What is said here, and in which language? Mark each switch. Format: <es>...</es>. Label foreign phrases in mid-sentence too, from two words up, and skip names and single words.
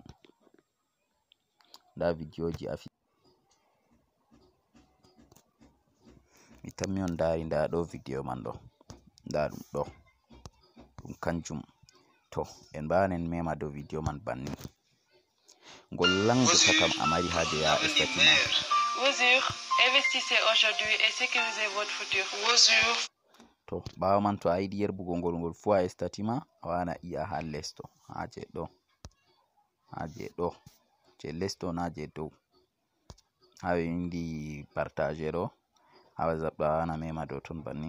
<ff>Nda videoji afi mi tammi on dari nda ɗo video man ɗo, nda ɗum ɗo ɗum kanjum. To en ɓawan en mema dow video man banni ngol lango takam amari haje ya estati ma.</ff> <fr>Investissez aujourd'hui et sécurisez votre futur.</fr> <ff>To ɓawo man to a yiɗi yerbugo ngol fu a estati ma a wana iya ha lesto haje ɗo je lesto na je dow ha windi partage ɗo ha WhatsApp a wana mema dow ton banni.</ff>